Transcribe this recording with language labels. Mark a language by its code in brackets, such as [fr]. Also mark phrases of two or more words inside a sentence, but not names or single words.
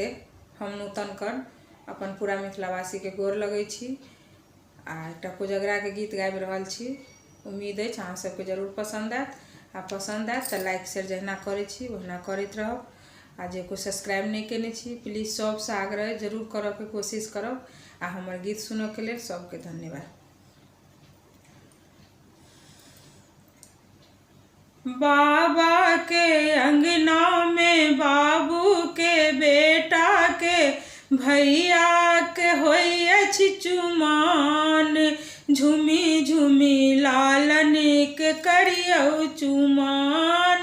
[mai] हम नूतन कर्ण अपन पूरा मिथिलावासी के गोर लगै छी आ एकटा कोजगरा के गीत गाबि रहल छी। उम्मीद अछि अहाँ सबके जरूर पसंद आयत। आ पसंद आयत तऽ [en] like share [mai] जहिना करै छी ओहिना करैत रहब। आ जे कोई सब्सक्राइब नहीं केने छी प्लीज सबसे आग्रह जरूर करऽ के कोशिश करब। आ हमर गीत सुनऽ के लेल सबके धन्यवाद। बाबा के अंगना में बाबू के बेटा के भैया के होई अछि चुमाओन। झूमी झूमी लालन के करियौ चुमाओन।